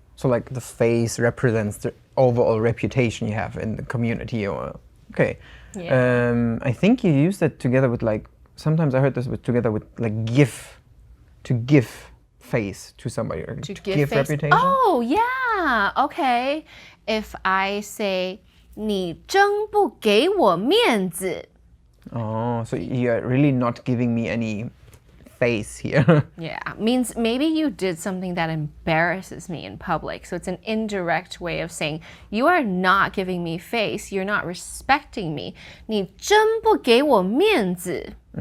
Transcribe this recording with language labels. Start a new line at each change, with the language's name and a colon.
English: So like the face represents the overall reputation you have in the community, or okay. Yeah. I think you use that together with, like, sometimes I heard this together with like to give face to somebody, or to give face. reputation. Oh, yeah. Okay. If I say
Chinese: 你真不给我面子.
English: Oh, so you're really not giving me any face here. Yeah, means maybe you did something that embarrasses me in public. So it's an indirect way of saying you are not giving me face, you're not respecting me.
Chinese: 你真不给我面子.